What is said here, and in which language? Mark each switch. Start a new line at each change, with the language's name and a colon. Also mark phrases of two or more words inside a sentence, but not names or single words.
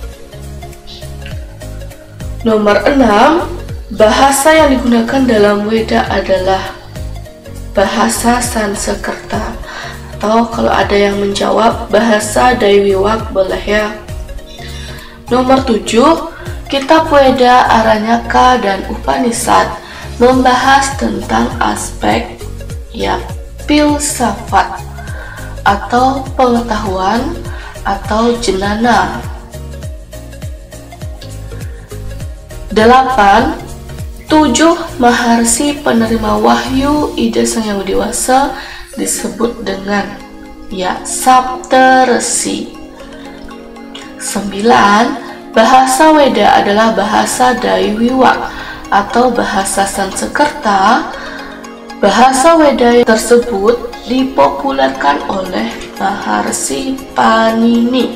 Indonesian: Nomor 6, bahasa yang digunakan dalam Weda adalah bahasa Sanskerta, atau kalau ada yang menjawab bahasa Daiwiwak boleh ya. Nomor 7, kitab Weda Aranyaka dan Upanishad membahas tentang aspek filsafat atau pengetahuan atau jenana. 8, 7 Maharsi penerima wahyu Ida Sang Yang Widi Wasa disebut dengan Saptarsi. 9, bahasa Weda adalah bahasa Daiwiwak atau bahasa Sanskerta. Bahasa Weda tersebut dipopulerkan oleh Maharsi Panini.